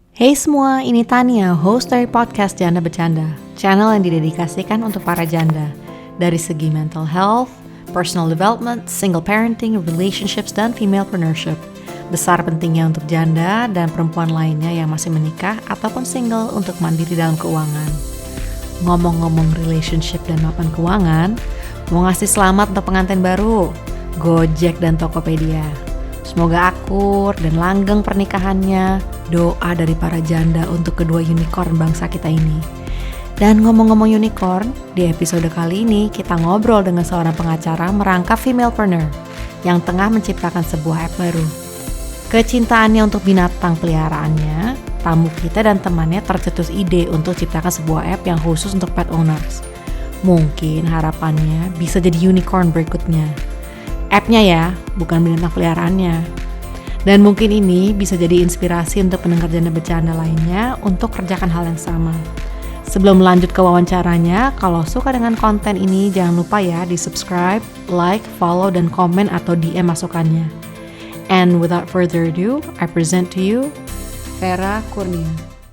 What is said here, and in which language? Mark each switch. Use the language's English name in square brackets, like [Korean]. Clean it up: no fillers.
[Indonesian] Hey semua, ini Tania, host dari podcast Janda Bercanda, channel yang didedikasikan untuk para janda. Dari segi mental health, personal development, single parenting, relationships, dan femalepreneurship. Besar pentingnya untuk janda dan perempuan lainnya yang masih menikah ataupun single untuk mandiri dalam keuangan. Ngomong-ngomong relationship dan mapan keuangan, mau ngasih selamat untuk pengantin baru, Gojek dan Tokopedia. Semoga akur dan langgeng pernikahannya. Doa dari para janda untuk kedua unicorn bangsa kita ini. Dan ngomong-ngomong unicorn, di episode kali ini kita ngobrol dengan seorang pengacara merangkap femalepreneur yang tengah menciptakan sebuah app baru. Kecintaannya untuk binatang peliharaannya, tamu kita dan temannya tercetus ide untuk ciptakan sebuah app yang khusus untuk pet owners. Mungkin harapannya bisa jadi unicorn berikutnya. App-nya ya, bukan binatang peliharaannya. Dan mungkin ini bisa jadi inspirasi untuk pendengar Janda Bercanda lainnya untuk kerjakan hal yang sama. Sebelum lanjut ke wawancaranya, kalau suka dengan konten ini jangan lupa ya di subscribe, like, follow, dan komen atau DM masukannya. [English] And without further ado, I present to you Vera Kurnia.